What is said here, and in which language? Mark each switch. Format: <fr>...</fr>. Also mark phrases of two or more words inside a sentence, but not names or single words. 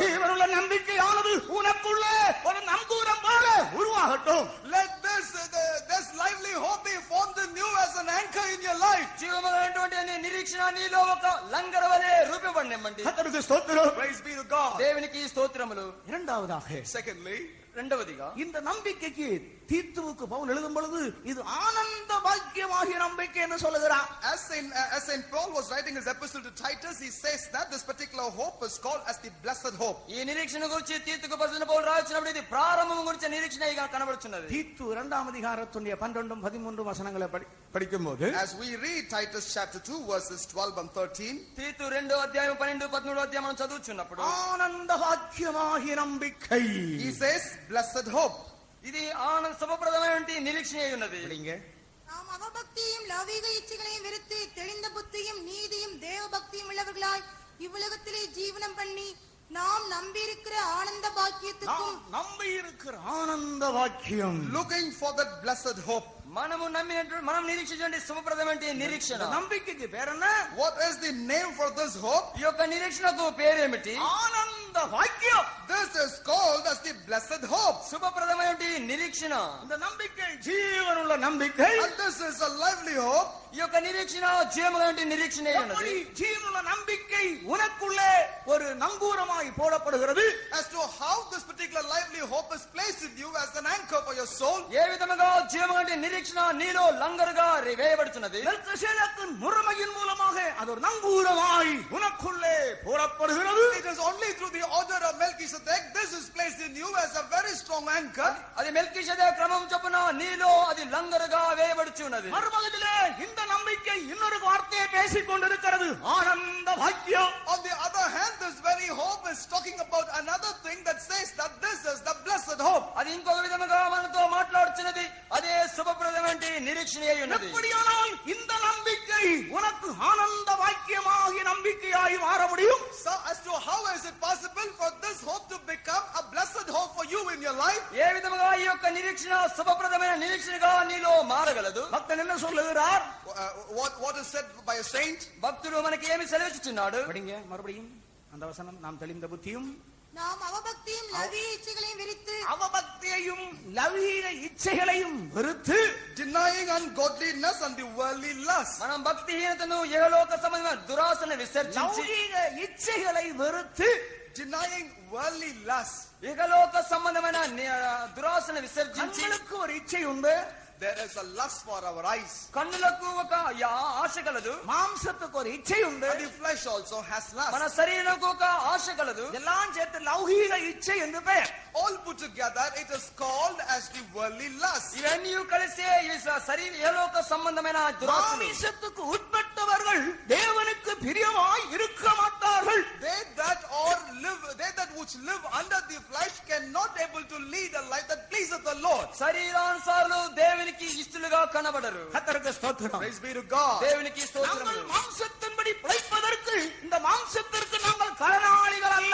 <ta>ஜீவனுள்ள நம்பிக்கையானது உனக்குள்ளே ஒரு நங்கூரம் போல உருவாகட்டும்.</ta> <en>Let this lively hope be formed in you as an anchor in your life.</en> <te>జీవమైనటువంటి నీ నిరీక్షణ నీలో ఒక లంగర వలె రూపబడినమండి.</te> <ta>கர்த்தருக்கு ஸ்தோத்திரம்.</ta> <en>Praise be to God.</en> <te>దేవునికి స్తోత్రములు.</te> <ta>இரண்டாவதாக</ta> <en>Secondly,</en> <te>రెండవదిగా</te> <ta>இந்த நம்பிக்கைக்கு தீத்துவுக்கு பவுல் எழுதும் பொழுது இது ஆனந்த பாக்கியமாகிய நம்பிக்கை என்று சொல்லுகிறார்.</ta> <en>As Saint Paul was writing his epistle to Titus, he says that this particular hope is called as the blessed hope.</en> <te>ఈ నిరీక్షణ గురించి తీతుకు పత్రిక పౌలు రాసినప్పుడు ఇది ప్రారంభం గురించి నిరీక్షణగా కనబడుచున్నది.</te> <ta>தீத்து 2ஆம் அதிகாரத்துடைய 12 13 வசனங்களை படிக்கும்போது,</ta> <en>as we read Titus chapter 2 verses 12 and 13,</en> <te>తీతు 2వ అధ్యాయం 12 13వ అధ్యాయం మనం చదువుచున్నప్పుడు</te> <ta>ஆனந்த பாக்கியமாகிய நம்பிக்கை,</ta> <en>he says blessed hope.</en> <te>ఇది ఆనంద శుభప్రదమైన నిరీక్షణ అయి ఉన్నది.</te> <ta>நாம் அவபக்தியும் லௌகீக இச்சைகளையும் வெறுத்து தெளிந்த புத்தியும் நீதியும் தேவ பக்தியும் உள்ளவர்களாய் இவ்வுலகத்திலே ஜீவனம் பண்ணி நாம் நம்பி இருக்கிற ஆனந்த பாக்கியத்துக்கும் நம்பி இருக்கிற ஆனந்த பாக்கியம்,</ta> <en>looking for that blessed hope.</en> <te>మనము నమ్మినట్టు మనం నిరీక్షించే శుభప్రదమైన నిరీక్షణ.</te> <ta>நம்பிக்கைக்கு பேர் என்ன?</ta> <en>What is the name for this hope?</en> <te>ఈ యొక్క నిరీక్షణకు పేరేమిటి?</te> <ta>ஆனந்த பாக்கியம்.</ta> <en>This is called as the blessed hope.</en> <te>శుభప్రదమైన నిరీక్షణ.</te> <ta>இந்த நம்பிக்கை ஜீவனுள்ள நம்பிக்கை.</ta> <en>And this is a lively hope.</en> <te>ఈ యొక్క నిరీక్షణ జీవమైన నిరీక్షణ అయి ఉన్నది.</te> <ta>ஜீவனுள்ள நம்பிக்கை உனக்குள்ளே ஒரு நங்கூரமாய் போடப்படுகிறது.</ta> <en>As to how this particular lively hope is placed in you as an anchor for your soul.</en> <te>ఏ విధముగా జీవమైన నిరీక్షణ నీలో లంగరుగా వేయబడుతున్నది.</te> <ta>மெல்கிசேதேக்கின் முறைமையின் மூலமாக அது ஒரு நங்கூரமாய் உனக்குள்ளே போடப்படுகிறது.</ta> <en>It is only through the order of Melchizedek this is placed in you as a very strong anchor.</en> <te>అది మెల్కీషెదెకు క్రమం చొప్పున నీలో అది లంగరుగా వేయబడుచున్నది.</te> <ta>மறுபகுதியிலே இந்த நம்பிக்கை இன்னொரு வார்த்தையை பேசிக் கொண்டிருக்கிறது, ஆனந்த பாக்கியம்.</ta> <en>On the other hand, this very hope is talking about another thing that says that this is the blessed hope.</en> <te>అది ఇంకొక విధముగా మనతో మాట్లాడుచున్నది, అదే శుభప్రదమైన నిరీక్షణ అయి ఉన్నది.</te> <ta>எப்படியானால் இந்த நம்பிக்கை உனக்கு ஆனந்த பாக்கியமாகிய நம்பிக்கையாய் மாற முடியும்?</ta> <en>So as to how is it possible for this hope to become a blessed hope for you in your life?</en> <te>ఏ విధముగా ఈ యొక్క నిరీక్షణ శుభప్రదమైన నిరీక్షణగా నీలో మారగలదు?</te> <ta>பக்தன் என்ன சொல்லுகிறார்?</ta> <en>What is said by a saint?</en> <te>భక్తుడు మనకి ఏమి సెలవిస్తున్నాడు?</te> <ta>படிங்க மறுபடியும் அந்த வசனம். நாம் தெளிந்த புத்தியும் நாம் அவபக்தியும் லௌகீக இச்சைகளையும் வெறுத்து அவபக்தியையும் லௌகீக இச்சைகளையும் வெறுத்து</ta> <en>denying ungodliness and the worldly lust.</en> <te>మనం భక్తిహీనతను యెహలోక సంబంధమైన దురాశను విసర్జించి</te> <ta>லௌகீக இச்சைகளை வெறுத்து</ta> <en>Denying worldly lust.</en> <te>యెహలోక సంబంధమైన దురాశను విసర్జించి</te> <ta>கண்களுக்கு ஒரு இச்சை உண்டு,</ta> <en>There is a lust for our eyes.</en> <te>కన్నులకు ఒక ఆశ కలదు,</te> <ta>மாம்சத்துக்கு ஒரு இச்சை உண்டு,</ta> <en>And the flesh also has</en> <te>మన</te> <en>lust.</en> <te>శరీరంకు ఒక ఆశ కలదు.</te> <ta>எல்லாம் சேர்த்து லௌகீக இச்சை என்று பெயர்.</ta> <en>All put together, it is called as the worldly lust.</en> <te>ఇవన్నీ కలిసే ఈ శరీర యెహలోక సంబంధమైన దురాశలు.</te> <ta>மாமிசத்துக்கு உட்பட்டவர்கள் தேவனுக்கு பிரியமாய் இருக்க மாட்டார்கள்.</ta> <en>They that which live under the flesh cannot able to lead a life that pleaseth the Lord.</en> <te>శరీరానుసారులు దేవునికి ఇష్టలుగా కనబడరు.</te> <ta>கர்த்தருக்கு ஸ்தோத்திரம்.</ta> <en>Praise be to God.</en> <te>దేవునికి స్తోత్రములు.</te> <ta>நாங்கள் மாம்சத்தின்படி பிழைப்பதற்கு இந்த மாம்சத்திற்கு நாங்கள் கடனாளிகள் அல்ல.</ta>